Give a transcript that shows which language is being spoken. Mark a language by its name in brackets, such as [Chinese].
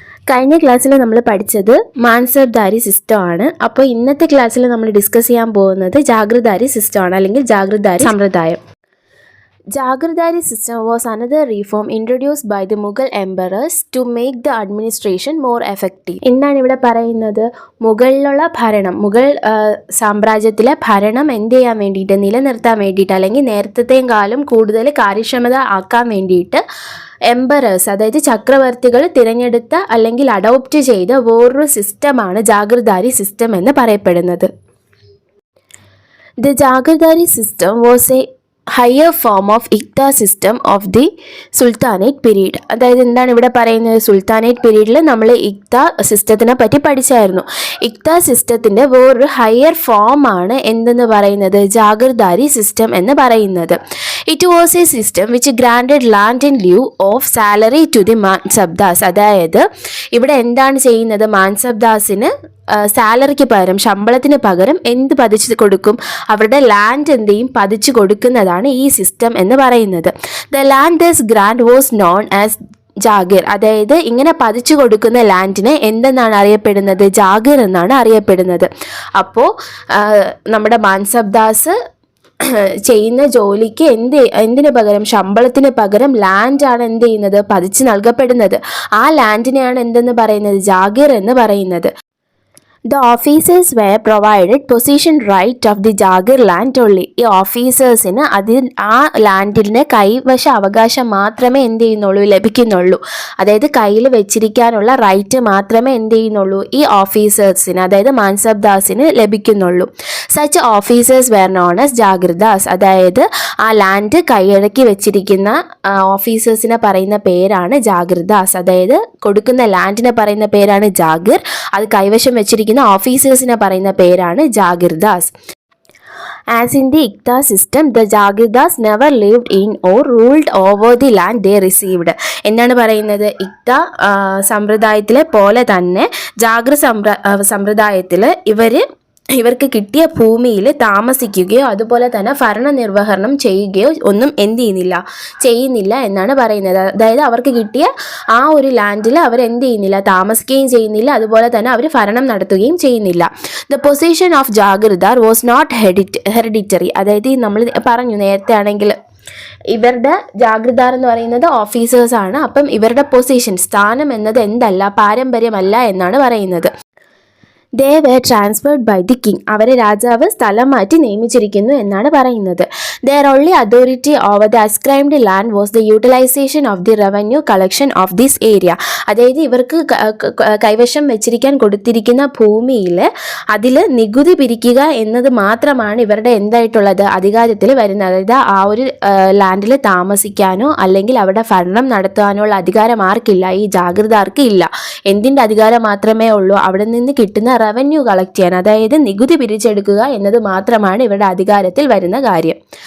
[Malayalam] കഴിഞ്ഞ ക്ലാസ്സിൽ നമ്മൾ പഠിച്ചത് മാൻസബ്ദാരി സിസ്റ്റമാണ്. അപ്പോൾ ഇന്നത്തെ ക്ലാസ്സിൽ നമ്മൾ ഡിസ്കസ് ചെയ്യാൻ പോകുന്നത് ജാഗിർദാരി സിസ്റ്റമാണ്, അല്ലെങ്കിൽ ജാഗിർദാരി സമ്പ്രദായം. [English] Jagirdari system was another reform introduced by the Mughal emperors to make the administration more effective. [Malayalam] എന്താണ് ഇവിടെ പറയുന്നത്? മുഗളിലുള്ള ഭരണം, മുഗൾ സാമ്രാജ്യത്തിലെ ഭരണം എന്ത് ചെയ്യാൻ വേണ്ടിയിട്ട്, നിലനിർത്താൻ വേണ്ടിയിട്ട്, അല്ലെങ്കിൽ നേരത്തെയും കാലം കൂടുതൽ കാര്യക്ഷമത ആക്കാൻ വേണ്ടിയിട്ട് എംപറേഴ്സ്, അതായത് ചക്രവർത്തികൾ തിരഞ്ഞെടുത്ത അല്ലെങ്കിൽ അഡോപ്റ്റ് ചെയ്ത വേറൊരു സിസ്റ്റമാണ് ജാഗിർദാരി സിസ്റ്റം എന്ന് പറയപ്പെടുന്നത്. [English] The Jagirdari system was a higher form of iqta system of the sultanate period. [Malayalam] അതായത് എന്താണ് ഇവിടെ പറയുന്നത്? സുൽത്താനേറ്റ് പീരീഡിൽ നമ്മൾ ഇക്ത സിസ്റ്റത്തിനെ പറ്റി പഠിച്ചായിരുന്നു. ഇക്ത സിസ്റ്റത്തിൻ്റെ വേറൊരു ഹയർ ഫോം ആണ് എന്തെന്ന് പറയുന്നത്? [English] jagirdari system [Malayalam] എന്ന് പറയുന്നത്. [English] It was a system which granted land in lieu of salary to the mansabdars. [Malayalam] അതായത് ഇവിടെ എന്താണ് ചെയ്യുന്നത്? മാൻസബ്ദാസിന് സാലറിക്ക് പകരം, ശമ്പളത്തിന് പകരം എന്ത് പതിച്ചു കൊടുക്കും? അവരുടെ ലാൻഡ് എന്ത് ചെയ്യും? പതിച്ചു കൊടുക്കുന്നതാണ് ഈ സിസ്റ്റം എന്ന് പറയുന്നത്. [English] The land this grant was known as jagir. [Malayalam] അതായത് ഇങ്ങനെ പതിച്ചു കൊടുക്കുന്ന ലാൻഡിനെ എന്തെന്നാണ് അറിയപ്പെടുന്നത്? ജാഗിർ എന്നാണ് അറിയപ്പെടുന്നത്. അപ്പോൾ നമ്മുടെ മാൻസബ്ദാസ് ചെയ്യുന്ന ജോലിക്ക് എന്തിനു പകരം, ശമ്പളത്തിന് പകരം ലാൻഡാണ് എന്ത് ചെയ്യുന്നത്? പതിച്ച് നൽകപ്പെടുന്നത്. ആ ലാൻഡിനെയാണ് എന്തെന്ന് പറയുന്നത്? ജാഗിർ എന്ന് പറയുന്നത്. [English] The officers were provided possession right of the Jagir land only. [Malayalam] ഈ ഓഫീസേഴ്സിന് ആ ലാൻഡിൻ്റെ കൈവശ അവകാശം മാത്രമേ എന്ത് ചെയ്യുന്നുള്ളൂ? ലഭിക്കുന്നുള്ളൂ. അതായത് കയ്യിൽ വെച്ചിരിക്കാനുള്ള റൈറ്റ് മാത്രമേ എന്ത് ചെയ്യുന്നുള്ളൂ? ഈ ഓഫീസേഴ്സിന്, അതായത് മാൻസബ്ദാസിന് ലഭിക്കുന്നുള്ളൂ. [English] Such officers were known as jagirdars. [Malayalam] അതായത് ആ ലാൻഡ് കൈയടക്കി വെച്ചിരിക്കുന്ന ഓഫീസേഴ്സിനെ പറയുന്ന പേരാണ് ജാഗിർദാസ്. അതായത് കൊടുക്കുന്ന ലാൻഡിനെ പറയുന്ന പേരാണ് ജാഗിർ, അത് കൈവശം വെച്ചിരിക്കുന്ന ഓഫീസേഴ്സിനെ പറയുന്ന പേരാണ് ജാഗിർദാസ്. [English] As in the Ikta system, the Jagirdars never lived in or ruled over the land they received. [Malayalam] എന്താണ് പറയുന്നത്? ഇക്ത സമ്പ്രദായത്തിലെ പോലെ തന്നെ ജാഗിർ സമ്പ്രദായത്തിൽ ഇവർക്ക് കിട്ടിയ ഭൂമിയിൽ താമസിക്കുകയോ അതുപോലെ തന്നെ ഭരണനിർവഹണം ചെയ്യുകയോ ഒന്നും ചെയ്യുന്നില്ല എന്നാണ് പറയുന്നത്. അതായത് അവർക്ക് കിട്ടിയ ആ ഒരു ലാൻഡിൽ അവർ ചെയ്യുന്നില്ല, താമസിക്കുകയും ചെയ്യുന്നില്ല, അതുപോലെ തന്നെ അവർ ഭരണം നടത്തുകയും ചെയ്യുന്നില്ല. [English] The position of jagirdar was not hereditary. [Malayalam] അതായത് നമ്മൾ പറഞ്ഞു നേരത്തെ ആണെങ്കിൽ ഇവരുടെ ജാഗിർദാർ എന്ന് പറയുന്നത് ഓഫീസേഴ്സാണ്. അപ്പം ഇവരുടെ പൊസിഷൻ, സ്ഥാനം എന്നത് എന്തല്ല, പാരമ്പര്യമല്ല എന്നാണ് പറയുന്നത്. [English] They were transferred by the king. [Malayalam] അവരെ രാജാവ് സ്ഥലം മാറ്റി നിയമിച്ചിരിക്കുന്നു എന്നാണ് പറയുന്നത്. [English] Their only authority over the ascribed land was the utilization of the revenue collection of this area. [Malayalam] അതായത് ഇവർക്ക് കൈവശം വെച്ചിരിക്കാൻ കൊടുത്തിരിക്കുന്ന ഭൂമിയിൽ അതിൽ നികുതി പിരിക്കുക എന്നത് മാത്രമാണ് ഇവരുടെ എന്തായിട്ടുള്ളത്? അധികാരത്തിൽ വരുന്നത്. അതായത് ആ ഒരു ലാൻഡിൽ താമസിക്കാനോ അല്ലെങ്കിൽ അവിടെ ഭരണം നടത്താനോ ഉള്ള അധികാരം ആർക്കില്ല? ഈ ജാഗിർദാർക്ക് ഇല്ല. എന്തിൻ്റെ അധികാരം മാത്രമേ ഉള്ളൂ? അവിടെ നിന്ന് കിട്ടുന്ന റവന്യൂ കളക്ട് ചെയ്യാൻ, അതായത് നികുതി പിരിച്ചെടുക്കുക എന്നത് മാത്രമാണ് ഇവരുടെ അധികാരത്തിൽ വരുന്ന കാര്യം.